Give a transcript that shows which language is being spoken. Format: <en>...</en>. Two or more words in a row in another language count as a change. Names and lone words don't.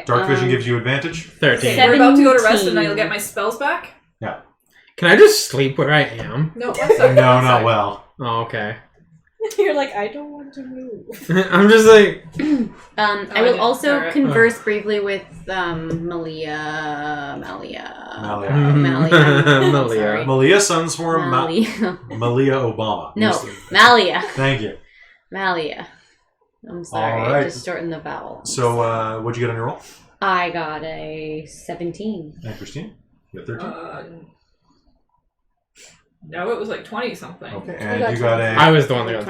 <en>Dark vision gives you advantage. 13. We're about to go to rest and then 17. you'll get my spells back? Can I just sleep where I am? No, one second. No, one not second. well. Oh, okay. You're like, I don't want to move. I'm just like... I will yeah. also Alright. converse briefly with Malia. Malia. Malia. Malia Sunswarm. Malia. Malia Obama. No, Malia. Thank you. Malia. I'm sorry, All right. I just shortened the vowel. So, what'd you get on your roll? I got a 17. And Christine? You got 13? No, it was like 20 something. Okay, I and got you got I was the one that got</en>